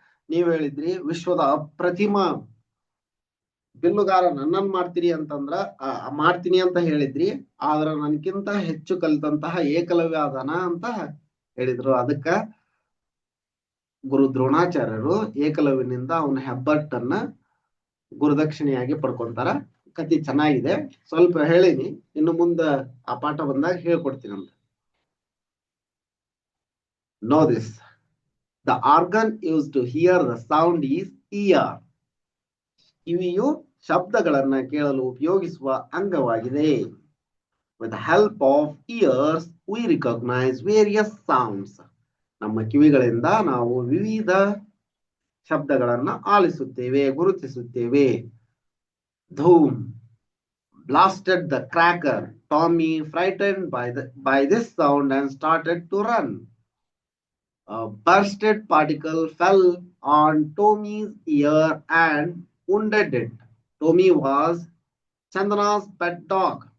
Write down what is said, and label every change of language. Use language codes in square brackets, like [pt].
[kn] ನೀವ್ ಹೇಳಿದ್ರಿ ವಿಶ್ವದ ಅಪ್ರತಿಮ ಬಿಲ್ಲುಗಾರ ನನ್ನನ್ ಮಾಡ್ತೀರಿ ಅಂತಂದ್ರ ಮಾಡ್ತೀನಿ ಅಂತ ಹೇಳಿದ್ರಿ, ಆದ್ರ ನನ್ಕಿಂತ ಹೆಚ್ಚು ಕಲಿತಂತಹ ಏಕಲವ್ಯ ಅದಾನ ಅಂತ ಹೇಳಿದ್ರು. ಅದಕ್ಕ ಗುರು ದ್ರೋಣಾಚಾರ್ಯರು ಏಕಲವ್ಯನಿಂದ ಅವನ ಹೆಬ್ಬಟ್ಟನ್ನ ಗುರುದಕ್ಷಿಣೆಯಾಗಿ ಪಡ್ಕೊಂತಾರ. ಕತಿ ಚೆನ್ನಾಗಿದೆ, ಸ್ವಲ್ಪ ಹೇಳಿನಿ, ಇನ್ನು ಮುಂದ ಆ ಪಾಠ ಬಂದಾಗ ಹೇಳ್ಕೊಡ್ತೀನಂತ. [en] Know this. The organ used to hear the sound is ear. [kn] ಕಿವಿಯು ಶಬ್ದಗಳನ್ನ ಕೇಳಲು ಉಪಯೋಗಿಸುವ ಅಂಗವಾಗಿದೆ. [en] With the help of ears, we recognize various sounds. [kn] ನಮ್ಮ ಕಿವಿಗಳಿಂದ ನಾವು ವಿವಿಧ ಶಬ್ದಗಳನ್ನ ಆಲಿಸುತ್ತೇವೆ, ಗುರುತಿಸುತ್ತೇವೆ. [en] Dhoom blasted the cracker. Tommy, frightened by this sound and started to run. A bursted particle fell on Tommy's ear and wounded it. Tommy was Chandana's pet dog.